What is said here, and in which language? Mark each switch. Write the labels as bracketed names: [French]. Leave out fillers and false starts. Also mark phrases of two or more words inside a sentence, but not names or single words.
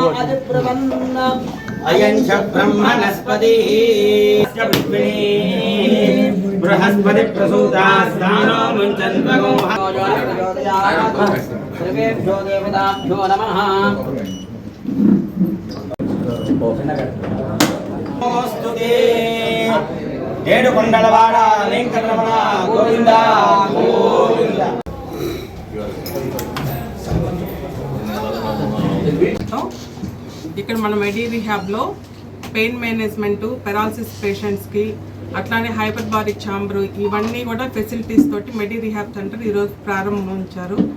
[Sanskrit] अयं च ब्रह्मणस्पतिः पुष्पिणीः बृहस्पति प्रसूदास्तानो मञ्चन्त्वगं सर्वेभ्यो देवताभ्यो नमः नमोस्तुते [Telugu] ఏడుకొండలవాడ వెంకటరమణ గోవింద గోవింద. ఇక్కడ మన మెడి రిహాబ్లో [English] pain management, paralysis patients, [Telugu] అట్లానే [English] hyperbaric chamber, [Telugu] ఇవన్నీ కూడా ఫెసిలిటీస్ తోటి మెడి రిహాబ్ సెంటర్ ఈరోజు ప్రారంభించారు.